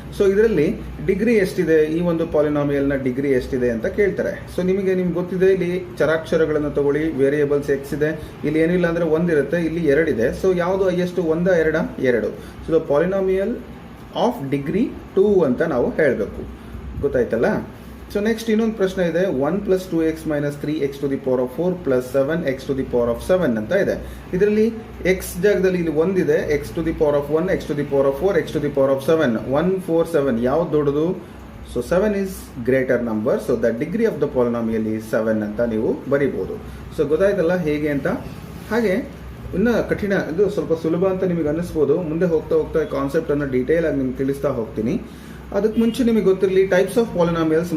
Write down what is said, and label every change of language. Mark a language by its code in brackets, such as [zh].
[kn] So ಇದರಲ್ಲಿ degree ಎಷ್ಟಿದೆ, ಈ ಒಂದು ಪಾಲಿನಾಮಿಯಲ್ನ ಡಿಗ್ರಿ ಎಷ್ಟಿದೆ ಅಂತ ಕೇಳ್ತಾರೆ. ಸೊ ನಿಮಗೆ ಗೊತ್ತಿದೆ, ಇಲ್ಲಿ ಚರಾಕ್ಷರಗಳನ್ನು ತಗೊಳ್ಳಿ, ವೇರಿಯಬಲ್ಸ್ ಎಕ್ಸ್ ಇದೆ, ಇಲ್ಲಿ ಏನಿಲ್ಲ ಅಂದರೆ 1 ಇರುತ್ತೆ, ಇಲ್ಲಿ 2 ಇದೆ. ಸೊ ಯಾವುದು highest, 1 2 2. So [en] the polynomial of degree 2 [kn] ಅಂತ ನಾವು ಹೇಳಬೇಕು. ಗೊತ್ತಾಯ್ತಲ್ಲ. ಸೊ ನೆಕ್ಸ್ಟ್ ಇನ್ನೊಂದು ಪ್ರಶ್ನೆ ಇದೆ. [en] 1 + 2x - 3x to the power of 4 + 7x to the power of 7 [kn] ಅಂತ ಇದೆ. ಇದರಲ್ಲಿ x ಜಾಗದಲ್ಲಿ ಇಲ್ಲಿ 1 ಇದೆ, [en] x to the power of 1, x to the power of 4, x to the power of 7. 1 4 7 [kn] ಯಾವ್ದು ದೊಡ್ಡದು? [en] So 7 is greater number. So the degree of the polynomial is 7 [kn] ಅಂತ ನೀವು ಬರೀಬಹುದು. ಸೊ ಗೊತ್ತಾಯ್ತಲ್ಲ ಹೇಗೆ ಅಂತ. ಹಾಗೆ ಇನ್ನು ಕಠಿಣ, ಇದು ಸ್ವಲ್ಪ ಸುಲಭ ಅಂತ ನಿಮಗೆ ಅನ್ನಿಸ್ಬೋದು. ಮುಂದೆ ಹೋಗ್ತಾ ಹೋಗ್ತಾ ಕಾನ್ಸೆಪ್ಟನ್ನು ಡೀಟೇಲ್ ಆಗಿ ನಿಮ್ಗೆ ತಿಳಿಸ್ತಾ ಹೋಗ್ತೀನಿ. ಅದಕ್ಕೆ ಮುಂಚೆ ನಿಮಗೆ ಗೊತ್ತಿರಲಿ ಟೈಪ್ಸ್ ಆಫ್ ಪಾಲಿನಾಮಿಯಲ್ಸ್.